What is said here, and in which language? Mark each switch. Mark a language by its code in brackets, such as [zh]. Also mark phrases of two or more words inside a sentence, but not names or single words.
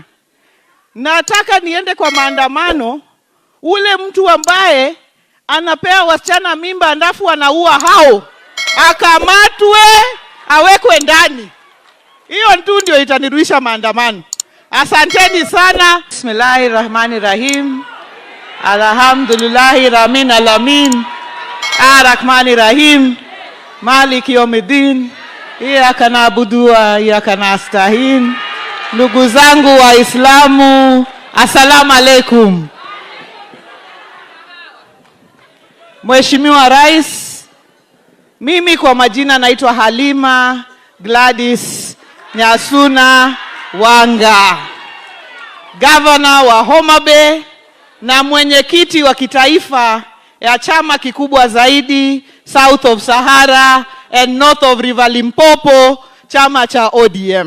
[sw] Nataka niende kwa maandamano, ule mtu ambaye anapea wasichana mimba ndafu anaua hao, akamatwe, awekwe ndani. Hiyo tu ndio itanirudisha maandamano. Asanteni sana. [ar] بسم الله الرحمن الرحيم. الحمد لله رب العالمين. الرحمن الرحيم. مالك يوم الدين. إياك نعبد وإياك نستعين. [sw] Ndugu zangu Waislamu, [ar] السلام عليكم. [sw] Mheshimiwa Rais, mimi kwa majina naitwa Halima Gladys Nyasuna Wanga, Governor wa Homa Bay na mwenyekiti wa kitaifa ya chama kikubwa zaidi [en] South of Sahara and North of River Limpopo, [sw] chama cha ODM.